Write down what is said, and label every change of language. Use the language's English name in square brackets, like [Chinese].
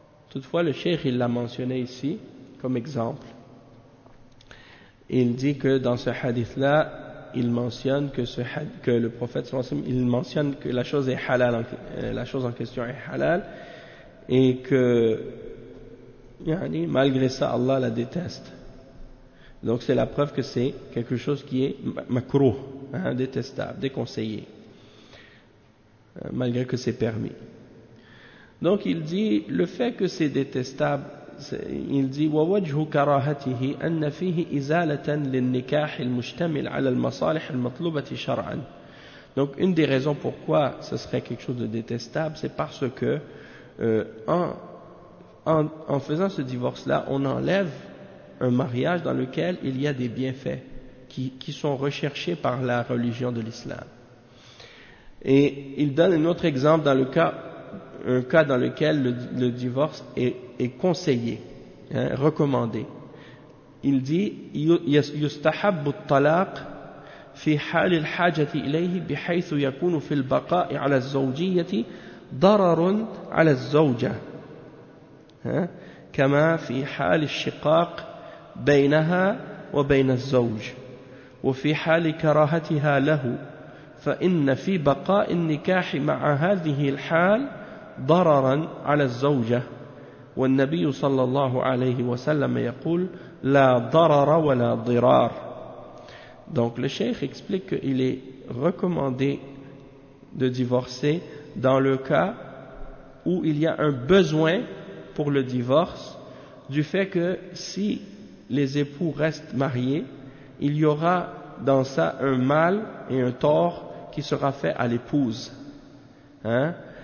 [French] Toutefois le cheikh il l'a mentionné ici comme exemple. Il dit que dans ce hadith-là, il mentionne que le prophète, il mentionne que la chose est halal, la chose en question est halal, et que, malgré ça, Allah la déteste. Donc c'est la preuve que c'est quelque chose qui est makruh, détestable, déconseillé, malgré que c'est permis. Donc il dit, le fait que c'est détestable, il dit [Arabic] ووجه كراهته أن فيه إزالة للنكاح المشتمل على المصالح المطلوبة شرعا. [French] Donc une des raisons pourquoi ce serait quelque chose de détestable, c'est parce que en faisant ce divorce là on enlève un mariage dans lequel il y a des bienfaits qui sont recherchés par la religion de l'islam. Et il donne un autre exemple dans un cas dans lequel le divorce est conseillé, recommandé. Il dit [Arabic] يستحب الطلاق في حال الحاجة إليه بحيث يكون في البقاء على الزوجية ضرر على الزوجة كما في حال الشقاق بينها وبين الزوج وفي حال كراهتها له فإن في بقاء النكاح مع هذه الحال ضررا على الزوجة والنبي صلى الله عليه وسلم يقول لا ضرر ولا ضرار. [French] Donc le cheikh explique qu'il est recommandé de divorcer dans le cas où il y a un besoin pour le divorce, du fait que si les époux restent mariés, il y aura dans ça un mal et un tort qui sera fait à l'épouse. Hein?